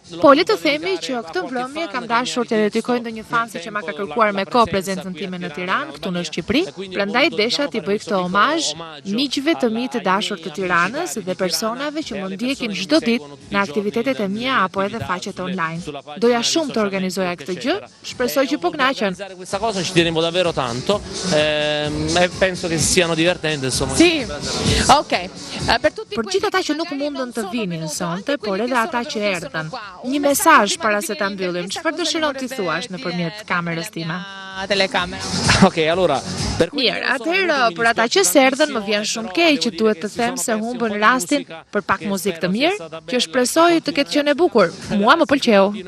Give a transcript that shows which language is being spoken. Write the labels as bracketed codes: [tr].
[sq] Po, le të themi që këtë mbrëmje kam dashur të dedikoj ndonjë fansi që ma ka kërkuar me kohë prezencën time në Tiranë, këtu në Shqipëri. Prandaj desha t'i bëj këtë omazh miqve të mi të dashur të Tiranës dhe personave që më ndjekin çdo ditë në aktivitetet e mia apo edhe faqet online. Doja shumë të organizoja këtë gjë, shpresoj që po kënaqen. [it] Questa cosa ci tenevo davvero tanto e penso che siano divertenti, insomma. Sì. Ok. [sq] Për gjithë ata që nuk mundën të vinin sonte, por edhe ata që erdhën. Një mesazh para se ta mbyllim. Çfarë dëshiron ti thuash nëpërmjet kamerës time? [it] Ok, allora. [sq] Mirë, atëherë për ata që s'erdhën më vjen shumë keq që duhet të them se humbën rastin për pak muzikë të mirë, që shpresoj të ketë qenë e bukur. Mua më pëlqeu.